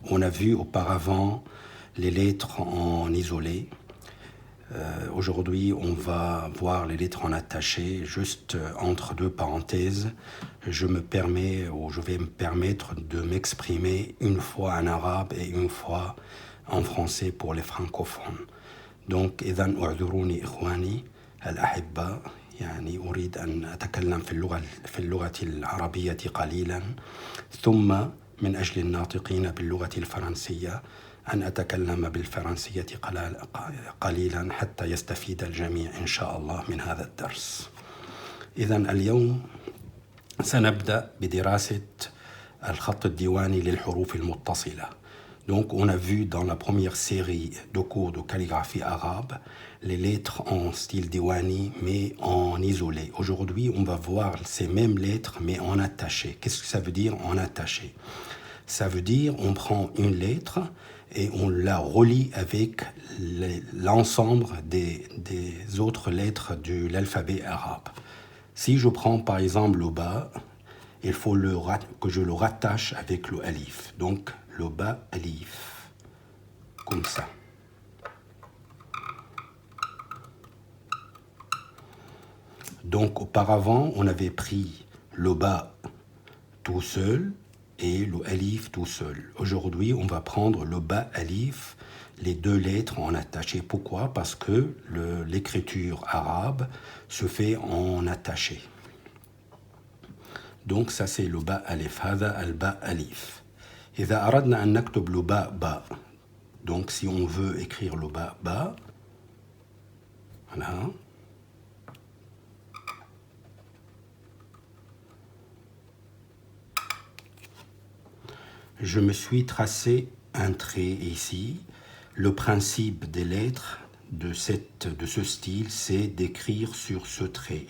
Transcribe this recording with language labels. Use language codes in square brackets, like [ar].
[fr] On a vu auparavant les lettres en isolé. Aujourd'hui on va voir les lettres en attaché, juste entre deux parenthèses. Je vais me permettre de m'exprimer une fois en arabe et une fois en français pour les francophones. Donc, [ar] إذن أعذروني إخواني الأحباء، يعني أريد أن أتكلم في اللغة العربية قليلا، ثم من أجل الناطقين باللغة الفرنسية أن أتكلم بالفرنسية قليلا حتى يستفيد الجميع إن شاء الله من هذا الدرس. إذن اليوم سنبدأ بدراسة الخط الديواني للحروف المتصلة. [fr] Donc, on a vu dans la première série de cours de calligraphie arabe les lettres en style Diwani, mais en isolé. Aujourd'hui, on va voir ces mêmes lettres, mais en attaché. Qu'est-ce que ça veut dire en attaché? Ça veut dire on prend une lettre et on la relie avec l'ensemble des autres lettres de l'alphabet arabe. Si je prends par exemple le ba, il faut que je le rattache avec le alif. Donc, le ba alif, comme ça. Donc, auparavant, on avait pris le ba tout seul et le alif tout seul. Aujourd'hui, on va prendre le ba alif, les deux lettres en attaché. Pourquoi? Parce que l'écriture arabe se fait en attaché. Donc, ça c'est le ba alif. [ar] هذا الباء أليف. إذا أردنا أن نكتب le ba ba. [fr] Donc, si on veut écrire le ba ba, voilà. Je me suis tracé un trait ici. Le principe des lettres de ce style, c'est d'écrire sur ce trait.